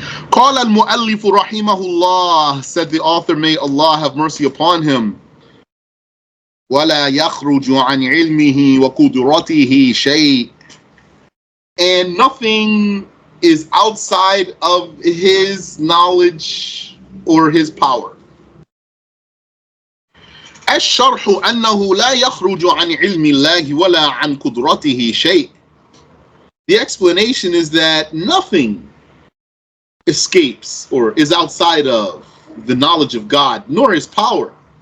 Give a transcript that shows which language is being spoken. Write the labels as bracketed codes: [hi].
[ar] قال المؤلف رحمه الله, [en] said the author, may Allah have mercy upon him, [ar] ولا يخرج عن علمه وقدرته شيء, [en] and nothing is outside of his knowledge or his power. [ar] الشرح أنه لا يخرج عن علم الله ولا عن قدرته شيء. [en] The explanation is that nothing escapes or is outside of the knowledge of God nor his power.